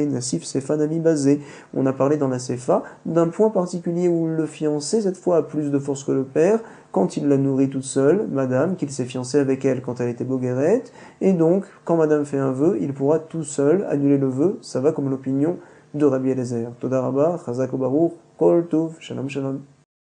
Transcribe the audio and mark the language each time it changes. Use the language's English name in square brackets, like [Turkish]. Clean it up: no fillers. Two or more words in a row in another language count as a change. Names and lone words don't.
[French] Nassif Sefa Nami basé. On a parlé dans la Sefa d'un point particulier où le fiancé, cette fois, a plus de force que le père, quand il la nourrit toute seule, madame, qu'il s'est fiancé avec elle quand elle était boguerette, et donc, quand madame fait un vœu, il pourra tout seul annuler le vœu, ça va comme l'opinion de Rabbi Eliezer. [Hebrew] תודה רבה, חזק ברוך, כל טוב, שלום שלום.